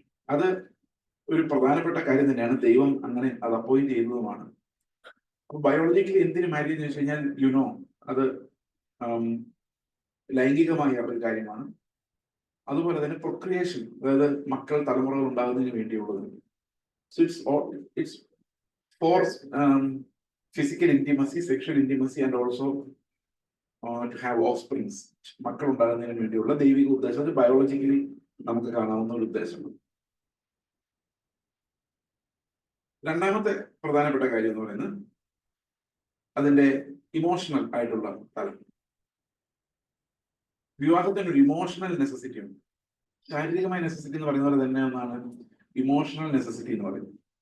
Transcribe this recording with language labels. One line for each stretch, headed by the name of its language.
Malayalam: അത് ഒരു പ്രധാനപ്പെട്ട കാര്യം തന്നെയാണ്. ദൈവം അങ്ങനെ അത് അപ്പോയിന്റ് ചെയ്തതുമാണ്. അപ്പൊ ബയോളജിക്കലി എന്തിന് മാരേജ് എന്ന് വെച്ച് കഴിഞ്ഞാൽ യുനോ അത് ലൈംഗികമായ ഒരു കാര്യമാണ്. അതുപോലെ തന്നെ പ്രൊക്രിയേഷൻ, അതായത് മക്കൾ തലമുറകൾ ഉണ്ടാകുന്നതിന് വേണ്ടിയുള്ളത്.
English: so it's for physical intimacy, sexual intimacy, and also to have offsprings,
Malayalam: മക്കൾ ഉണ്ടാകുന്നതിന് വേണ്ടിയുള്ള ദൈവിക ഉദ്ദേശം. അത് ബയോളജിക്കലി നമുക്ക് കാണാവുന്ന ഒരു ഉദ്ദേശമാണ്. രണ്ടാമത്തെ പ്രധാനപ്പെട്ട കാര്യം എന്ന് പറയുന്നത് അതിന്റെ ഇമോഷണൽ ആയിട്ടുള്ള തലം. വിവാഹത്തിന് ഒരു ഇമോഷണൽ നെസസിറ്റി ഉണ്ട്. ശാരീരികമായ നെസസിറ്റി എന്ന് പറയുന്ന പോലെ തന്നെ ഒന്നാണ് ഇമോഷണൽ നെസസിറ്റി എന്ന് പറയുന്നത്.